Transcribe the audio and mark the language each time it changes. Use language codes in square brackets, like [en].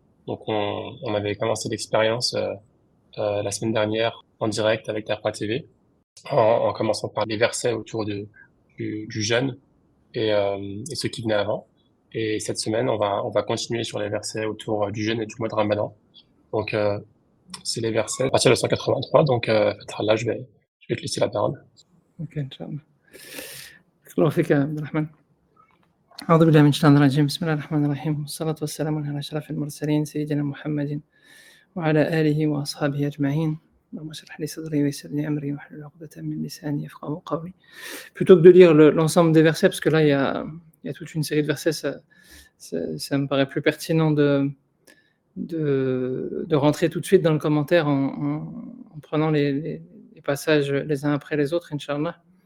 [fr] Donc, on avait commencé l'expérience la semaine dernière en direct avec Taqwa TV, en commençant par les versets autour du jeûne et ceux qui venaient avant. Et cette semaine, on va continuer sur les versets autour du jeûne et du mois de Ramadan. Donc, c'est les versets à partir de 183. Donc, là, je vais te laisser la parole. [en] Ok, [ar] Inch'Allah. الله فيك يا عبد الرحمن. أعوذ بالله من الشيطان الرجيم. بسم الله الرحمن الرحيم. والصلاة والسلام على أشرف المرسلين سيدنا محمد وعلى آله وأصحابه أجمعين. اللهم اشرح لي صدري ويسر لي أمري واحلل عقدة من لساني يفقهوا قولي. [fr] Plutôt que de lire l'ensemble des versets, parce que là il y a toute une série de versets, ça me paraît plus pertinent de rentrer tout de suite dans le commentaire en prenant les passages les uns après les autres, Inch'Allah.